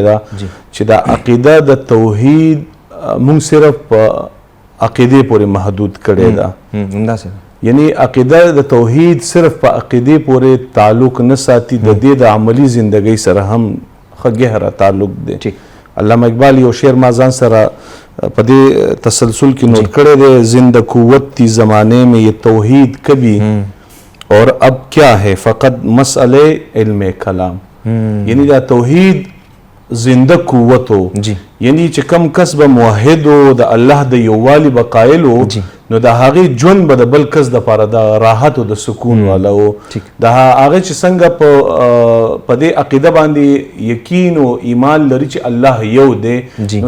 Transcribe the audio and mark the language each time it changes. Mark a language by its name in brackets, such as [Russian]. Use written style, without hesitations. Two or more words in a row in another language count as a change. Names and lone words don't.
[Pashto] ده چې دا عقیده د توحید مونږ صرف په عقیدې پورې محدود کړې ده یعنی عقیده د توحید صرف په عقیدې پورې تعلق نه ساتي د دې د عملی زندګۍ سره هم ښه ګهره تعلق دی علامه اقبال یو شعر ما ځان سره په دې تسلسل کې نوٹ کړی دی [Urdu] زندہ قوت تھی زمانے میں یہ توحید کبھی اور اب کیا ہے فقط مسئلہ علم کلام [Pashto] یعنی دا توحید زنده قوت و یعنی چې کم کس به موحد و د الله د یووالي به قایل و نو د هغې ژوند به د بل کس دپاره د راحت او د سکون والا و د هغه چې څنګه په دې عقیده باندې یقین او ایمان لري چې الله یو دی نو